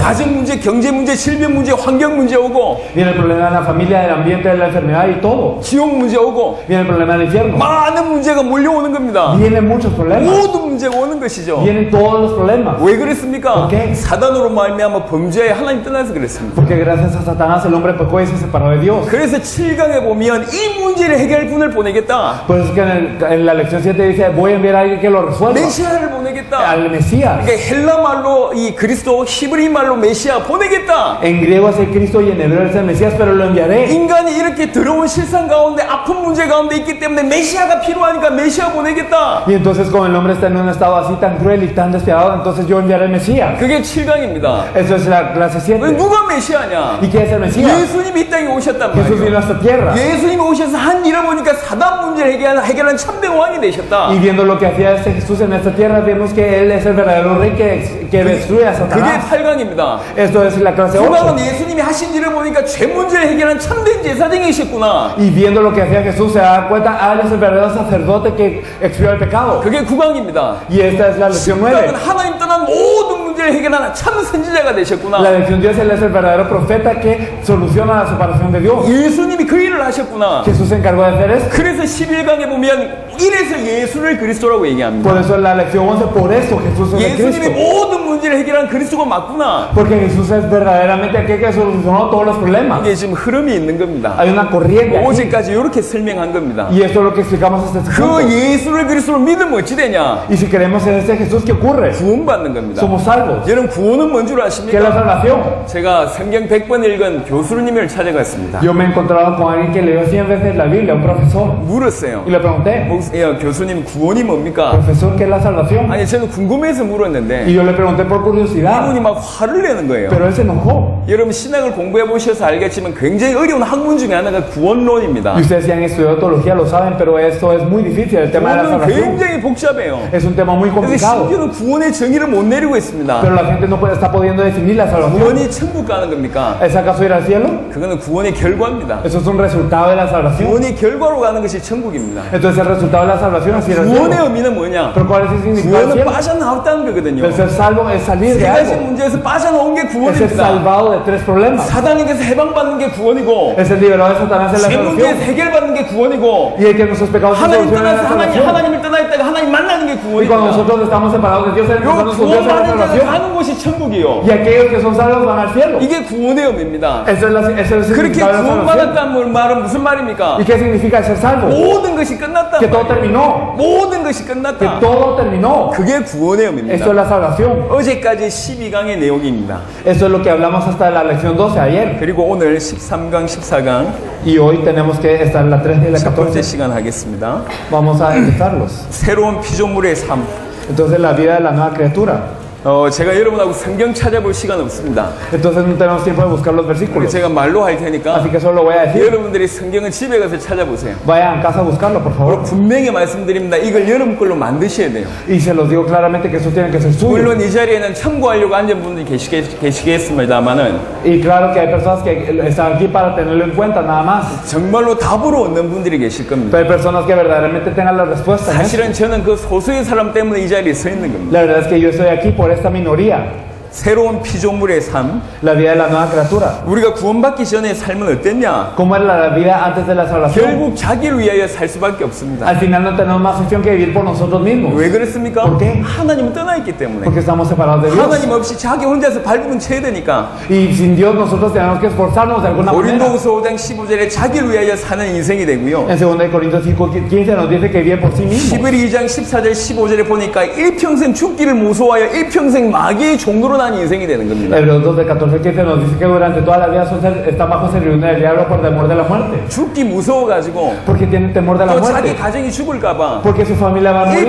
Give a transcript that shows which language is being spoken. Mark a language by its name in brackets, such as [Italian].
[Korean] 가정 문제, 경제 문제, 질병 문제, 환경 문제 오고 [Spanish] Viene el problema de la familia, del ambiente, de la enfermedad y todo. [Korean] 지옥 문제 오고 [Spanish] Viene el problema del infierno. [Korean] 많은 문제가 몰려오는 겁니다. [Spanish] Vienen muchos problemas. [Korean] 모든 문제가 오는 것이죠. [Spanish] Vienen todos los problemas. [Korean] 왜 그랬습니까? [Spanish] ¿Por qué? [Korean] 사단으로 말미암아 범죄에 하나님 떠나서 그랬습니다. [Spanish] Porque gracias a Satanás el hombre pecó y se separó de Dios. [Korean] 그래서 7강에 보면 이 문제를 해결할 분을 보내겠다. [Spanish] Por eso es que en la lección 7 dice, voy a enviar a alguien que lo resuelva. [Korean] 메시아를 보내겠다. [Spanish] Al Mesías. [Korean] 그러니까 헬라 말로 이 그리스도, 히브리 말로 메시아 보내겠다. [Spanish] En griego es el Cristo y en hebreo es el Mesías, pero lo enviaré. [Korean] 인간이 이렇게 더러운 실상 가운데 아픈 문제 가운데 있기 때문에 메시아가 필요하니까 메시아 보내겠다. [Spanish] Y entonces como el hombre está en un estado así tan cruel y tan despiadado, entonces yo enviaré al Mesías. [Korean] 그게 7강입니다. [Spanish] Eso es la clase 7. [Korean] 누가 메시아냐? [Spanish] ¿Y qué es el Mesías? [Korean] 예수님이 이 땅에 오셨단 [Spanish] Jesús vino a esta tierra. [Korean] 예수님이 오셔서 한 일을 보니까 사단 문제를 해결한 참된 왕이 되셨다. [Spanish] Y viendo lo que hacía este Jesús en esta tierra, vemos que Él es el verdadero rey que destruye a [Korean] 그게 [Spanish] Satanás. [Korean] 8강입니다. [Spanish] Esto es la clase 8. [Korean] 9강은 예수님이 하신 일을 보니까 죄 문제를 해결한 참된 제사장이셨구나. [Spanish] Y viendo lo que hacía Jesús se da cuenta, Él es el verdadero sacerdote que expió el pecado. [Korean] 그게 9강입니다. [Spanish] Y esta es la lección 9. [Korean] 10강은 하나님 떠난 모든 문제를 해결하는 참 선지자가 되셨구나. [Spanish] La lección 10 Él es el verdadero profeta que soluciona la separación de Dios. [Korean] 예수님이 그 일을 하셨구나. [Spanish] Jesús se encargó de hacer esto. [Korean] 그래서 11강에 보면 이래서 예수를 그리스도라고 얘기합니다. [Spanish] Por eso en la lección 11, por eso Jesús es el [Korean] 예수님이 [Spanish] Cristo. [Korean] 모든 문제를 해결한 그리스도가 맞구나. [Spanish] Porque Jesús es verdaderamente aquel que solucionó todos los problemas. [Korean] 이게 지금 흐름이 있는 겁니다. [Spanish] Hay una corriente aquí. [Korean] 어제까지 이렇게 설명한 겁니다. [Spanish] Y esto es lo que explicamos hasta este punto. [Korean] 그 예수를 그리스도를 믿으면 어찌 되냐? [Spanish] Y si creemos en este Jesús, ¿qué ocurre? [Korean] 구원받는 겁니다. [Spanish] Somos salvos. [Korean] 여러분 구원은 뭔 줄 [Spanish] ¿Qué es la [Korean] 아십니까? [Spanish] salvación? [Korean] 제가 성경 100번 읽은 교수님을 찾아갔습니다. [Spanish] Yo me he encontrado con alguien que leyó 100 veces la Biblia, un profesor. [Korean] 물었어요. [Spanish] Y le pregunté, [Korean] 교수님 구원이 뭡니까? [Spanish] profesor, ¿qué es la salvación? [Korean] 아니 저는 궁금해서 물었는데 [Spanish] Y yo le pregunté por curiosidad, [Korean] 이분이 막 화를 내는 거예요. [Spanish] pero él se enojó. [Korean] 여러분 신학을 공부해 보셔서 알겠지만 굉장히 어려운 학문 중에 하나가 구원론입니다. [Spanish] Y ustedes si han estudiado teología lo saben, pero esto es muy difícil, el tema de la [Korean] 구원은 [Spanish] salvación. [Korean] 굉장히 복잡해요. [Spanish] Es un tema muy [Korean] 근데 [Spanish] complicado. [Korean] 심지어는 구원의 정의를 못 내리고 있습니다. [Spanish] Pero la gente no está pudiendo definir la salvación. [Korean] 구원이 천국 가는 겁니까? [Spanish] ¿Es acaso ir al cielo? [Korean] 그거는 구원의 결과입니다. [Spanish] Eso es un resultado de la salvación. [Korean] 구원의 결과로 가는 것이 천국입니다. [Spanish] Entonces el resultado de la salvación es ir al [Korean] 구원의 [Spanish] cielo. [Korean] 의미는 뭐냐? [Spanish] Pero ¿cuál es el significado del [Korean] 구원은 [Spanish] cielo? [Korean] 빠져나왔다는 거거든요. [Spanish] El ser salvo es salir [Korean] 세 [Spanish] de [Korean] 가지 [Spanish] algo. [Korean] 문제에서 빠져나온 게 [Spanish] Es ser [Korean] 구원입니다. [Spanish] salvado de 3 problemas. [Korean] 사단에게서 해방받는 게 구원이고 [Spanish] Es el liberado de Satanás en la [Korean] 세 문제에서 [Spanish] salvación. [Korean] 해결받는 게 구원이고 [Spanish] Y el que nuestros pecados se [Korean] 하나님 [Spanish] solucionan en [Korean] 떠나서 [Spanish] la salvación. [Korean] 하나님을 떠나 있다가 하나님 만나는 게 [Spanish] Y cuando [Korean] 구원입니다. [Spanish] nosotros estamos separados de Dios, [Korean] 요 [Spanish] encontrarnos con Dios en la [Korean] 구원받은 자가 [Spanish] salvación. [Korean] 가는 곳이 천국이요. [Spanish] Y aquellos que son salvos van al cielo. [Korean] 이게 구원의 의미입니다. [Spanish] Eso es el [Korean] 그렇게 [Spanish] significado de la salvación. [Korean] 구원받았다는 말은 무슨 말입니까? [Spanish] ¿Y qué significa ser salvo? [Korean] 모든 것이 끝났다. [Spanish] Que todo terminó. [Korean] 모든 것이 [Spanish] Que [Korean] 끝났다. [Spanish] todo terminó. [Korean] 그게 구원의 의미입니다. [Spanish] Esto es la salvación. [Korean] 어제까지 12강의 내용입니다. [Spanish] Esto es lo que hablamos hasta la lección 12 ayer. [Korean] 그리고 오늘 13강, 14강 [Spanish] Y hoy tenemos que estar en la 3 y la [Korean] 첫 번째 [Spanish] 14. [Korean] 시간 하겠습니다. [Spanish] Vamos a empezarlos. [Korean] 새로운 피조물의 삶. [Spanish] Entonces la vida de la nueva criatura. [Korean] 제가 여러분하고 성경 찾아볼 시간 없습니다. [Spanish] Entonces no tenemos tiempo de buscar los versículos. [Korean] 제가 말로 할 테니까 [Spanish] Así que solo voy a decir. [Korean] 여러분들이 성경은 집에 가서 찾아보세요. [Spanish] Vayan a casa a buscarlo, por favor. [Korean] 분명히 말씀드립니다. 이걸 여러분 걸로 만드셔야 돼요. [Spanish] Y se los digo claramente que eso tiene que ser suyo. [Korean] 물론 이 자리에는 참고하려고 앉은 분들이 계시겠습니다만은 [Spanish] Y claro que hay personas que están aquí para tenerlo en cuenta, nada más. [Korean] 정말로 답으로 얻는 분들이 계실 겁니다. [Spanish] Pero hay personas que verdaderamente tengan la respuesta. ¿No? [Korean] 사실은 저는 그 소수의 사람 때문에 이 자리에 서 있는 겁니다. [Spanish] La verdad es que yo estoy aquí por esta minoría. [Korean] 새로운 피조물의 삶. [Spanish] La vida de la nueva criatura. [Korean] 우리가 구원받기 전에 삶은 어땠냐? [Spanish] ¿Cómo era la vida antes de la salvación? [Korean] 결국 자기를 위하여 살 수밖에 없습니다. [Spanish] Al final no tenemos más opción que vivir por nosotros mismos. [Korean] 왜 그렇습니까? [Spanish] ¿Por qué? [Korean] 하나님은 떠나 있기 때문에. [Spanish] Porque estamos separados de Dios. [Korean] 하나님 없이 자기 혼자서 발부분 쳐야 되니까. [Spanish] Y sin Dios nosotros tenemos que esforzarnos de alguna manera. [Korean] 고린도후서 5장 15절에 자기를 위하여 sa는 인생이 되고요. [Spanish] En 2 Corintios 5:15 nos dice que vive por sí mismo. [Korean] 히브리 2장 14절 15절에 보니까 일평생 죽기를 무서워하여 일평생 마귀의 종로로 초라한 인생이 되는 겁니다. [Spanish] Hebreos 12, 14, 15 nos dice que durante toda la vida están bajo servidumbre del diablo por temor de la muerte. [Korean] 죽기 무서워가지고 [Spanish] Porque tienen temor de la [Korean] 또 자기 [Spanish] muerte. [Korean] 가정이 죽을까봐 [Spanish] Porque su familia va a morir.